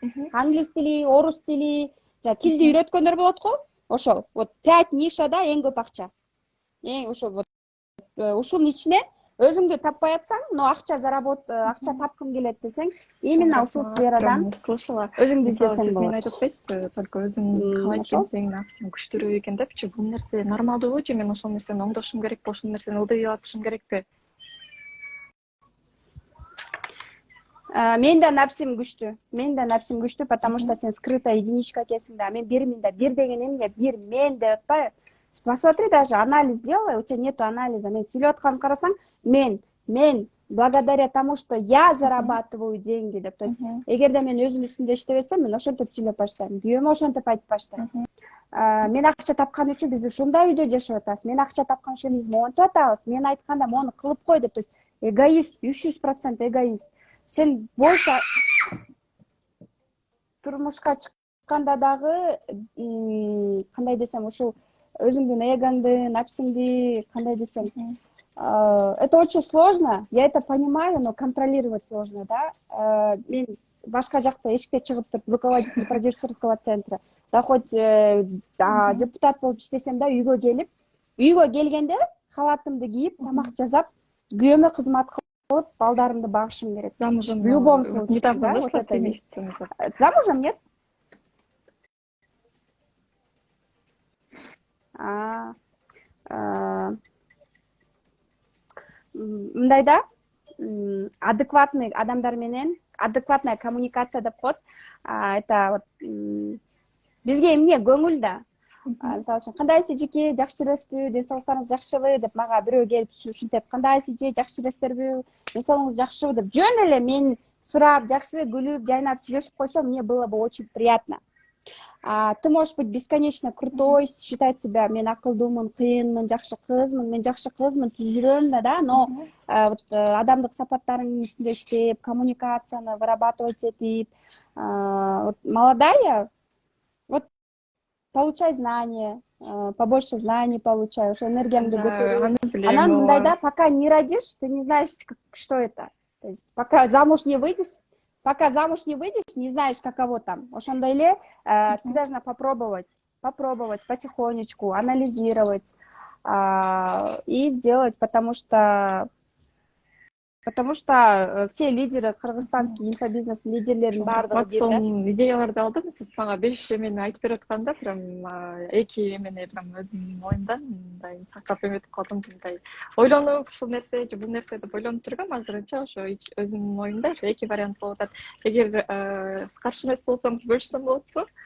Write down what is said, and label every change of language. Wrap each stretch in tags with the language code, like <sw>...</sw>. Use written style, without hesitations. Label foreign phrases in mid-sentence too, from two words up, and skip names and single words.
<ky>англис тили, орус тили, тилди үйрөткөндөр болот го. Ошол вот 5 нишада эң көп акча. Ошо вот ушунун ичинен өзүңдү таппай атсаң, но акча тапкым келет десең, именно ушул сферадан</ky> <ru>слышала.</ru> <ky>өзүңдү Мисалы, издесең сиз мен болот. айтып атпайсызбы, только өзүң калай экенсиң, напсың күчтүүрөөк экен депчи, бул нерсе нормалдуубу же мен ошол нерсени оңдошум керекпи, ошол нерсени ылдый атышым керекпи? Мен да напсим күчтүү,</ky> <ru>потому что сен скрытая единичка</ru> <ky>экенсиң да. Мен бирмин да, бир деген эмне, бир мен деп атпайбы.</ky> <ru>Посмотри, даже анализ сделай, у тебя нету анализа.</ru> <ky>Мен сүйлөп атканын карасаң, мен</ky> <ru>благодаря тому, что я зарабатываю деньги</ru> <ky>деп.</ky> <ru>То есть,</ru> <ky>эгерде мен өзүм үстүндө иштебесем, мен ошентип сүйлөп баштайм. Күйөөмө ошентип айтып баштайм. Мен акча тапкан үчүн биз ушундай үйдө жашап атабыз. Мен акча тапкан үчүн биз монтип атабыз. Мен айтканда мону кылып кой деп.</ky> <ru>То есть,</ru> <ky>эгоист, 300% эгоист. Сен больше турмушка чыкканда дагы кандай десем, ушул өзүңдүн эгоңду, напсиңди кандай десем,</ky> <ru>это очень сложно, я это понимаю, но контролировать сложно, да.</ru> <ky>Мен башка жакта эшикте чыгып туруп,</ky> <ru>руководитель продюсерского центра,</ru> <ky>да хоть депутат болуп иштесем да, үйгө келгенде халатымды кийип, тамак жасап, күйөөмө кызмат кылып, балдарымды багышым керек.</ky> <ru>Замужем В любом случае, недавно да, вышла, вот это 3 есть. месяца назад. Замужем, нет?</ru> <ky>Мындай да, адекватный адамдар менен,</ky> <ru>адекватная коммуникация</ru> <ky>деп коет.</ky> <ru>Это вот</ru> <ky>бизге эмне көңүл да. Мисалы үчүн, кандайсыз жеке, жакшы жүрөсүзбү, ден соолуктарыңыз жакшыбы деп мага бирөө келип ушинтип, кандайсыз же, жакшы жүрөсүзбү, ден соолугуңуз жакшыбы деп жөн эле мени сурап, жакшы күлүп, жайнап сүйлөшүп койсо,</ky> <ru>мне было бы очень приятно. Ты можешь быть бесконечно крутой, считать себя,</ru> <ky>мен акылдуумун, кыйынмын, жакшы кызмын, мен жакшы кызмын, түз жүрөм да,</ky> <ru>но вот</ru> <ky>адамдык сапаттарыңдын үстүндө иштеп, коммуникацияны вырабатывать этип,</ky> <ru>вот молодая, вот получай знания, побольше знаний получай, уже</ru> <ky>энергияңды көтөрүп. Анан мындай да,</ky> <ru>пока не родишь, ты не знаешь, что это. То есть пока замуж не выйдешь, не знаешь, каково там.</ru> <ky>Ошондой эле</ky> <ru>ты должна попробовать потихонечку, анализировать и сделать, потому что все лидеры,</ru> <ky>кыргызстанский инфобизнес лидерлерин баардыгы сонун идеяларды алдым. Сиз мага 5 эмени айтып берип атканда, прям 2 эмени прям өзүмдүн оюмдан мындай сактап эметип калдым. Мындай ойлонуп, ушул нерсе же бул нерсе деп ойлонуп жүргөм. Азырынча ошо өзүмдүн оюмда 2 вариант болуп атат. Эгер каршы эмес болсоңуз бөлүшсөм болотпу?</ky>